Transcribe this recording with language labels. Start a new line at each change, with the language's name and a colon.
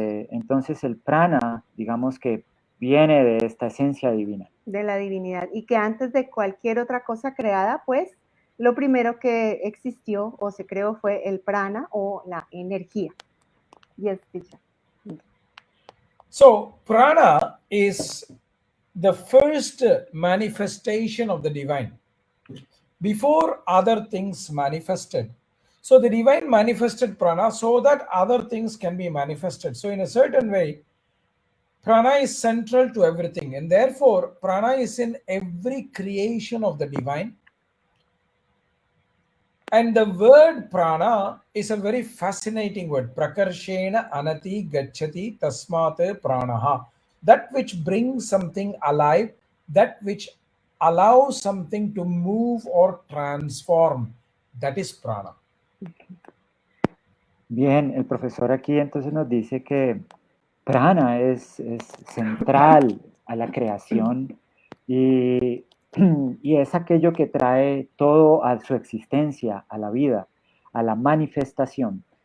Spanish: Entonces el prana, digamos que viene de esta esencia divina. De la divinidad. Y que antes de cualquier otra cosa creada, pues, lo primero que existió o se creó fue el prana o la energía.
English: Yes, teacher. So prana is the first manifestation of the divine before other things manifested. So the divine manifested prana so that other things can be manifested. So in a certain way, prana is central to everything, and therefore prana is in every creation of the divine. And the word prana is a very fascinating word.
Sanskrit: Prakarshena anati gacchati tasmate pranaha.
English: That which brings something alive, that which allows something to move or transform. That is prana.
Spanish: Bien, el profesor aquí entonces nos dice que prana es central a la creación y es aquello que trae todo a su existencia, a la vida, a la manifestación.